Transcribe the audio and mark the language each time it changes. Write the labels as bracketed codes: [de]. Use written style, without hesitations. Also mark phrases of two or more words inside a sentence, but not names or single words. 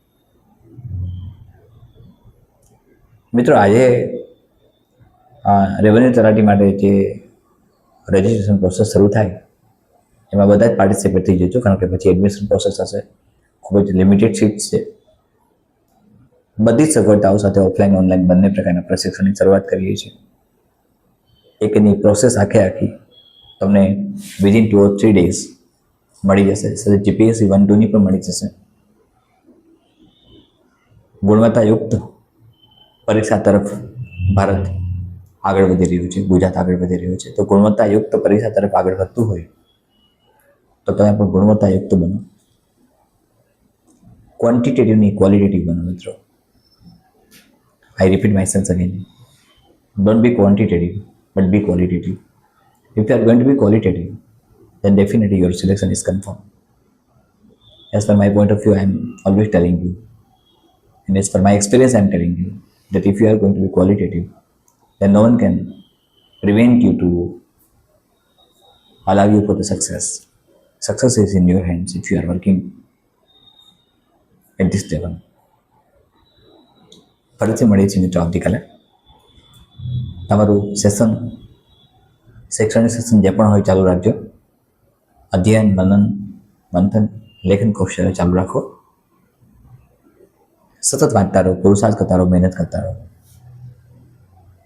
[gu] મિત્રો, આજે રેવન્યુ તલાટી માટે જે રજિસ્ટ્રેશન પ્રોસેસ શરૂ થાય એમાં બધા જ પાર્ટિસિપેટ થઈ જજો, કારણ કે પછી એડમિશન પ્રોસેસ હશે. ખૂબ જ લિમિટેડ સીટ્સ છે. બધી જ સગવડતાઓ સાથે ઓફલાઈન ઓનલાઈન બંને પ્રકારના પ્રશિક્ષણની શરૂઆત કરીએ છીએ. એકની પ્રોસેસ આખી તમને [en] within 2 or 3 days [gu] મળી જશે. સાથે જીપીએસસી 1-2ની પણ મળી જશે. ગુણવત્તાયુક્ત પરીક્ષા તરફ ભારત આગળ વધી રહ્યું છે, ગુજરાત આગળ વધી રહ્યું છે. તો ગુણવત્તાયુક્ત પરીક્ષા તરફ આગળ વધતું હોય તો તમે પણ ગુણવત્તાયુક્ત બનો. ક્વોન્ટિટેટિવની ક્વોલિટેટિવ બનો મિત્રો. [en] I repeat myself again. Don't be quantitative, but be qualitative. If you are going to be qualitative, then definitely your selection is confirmed. As per my point of view, I am always telling you, and as per my experience, I am telling you that if you are going to be qualitative, then no one can prevent you to allow you for the success. Success is in your hands if you are working at this level. [gu] ફરીથી મળીએ છીએ મિત્રો આવતીકાલે. તમારું શૈક્ષણિક સેશન જે પણ હોય ચાલુ રાખજો. અધ્યયન, મનન, મંથન, લેખન કૌશલ્ય ચાલુ રાખો. સતત વાંચતા રહો, પુરુષાર્થ કરતા રહો, મહેનત કરતા રહો.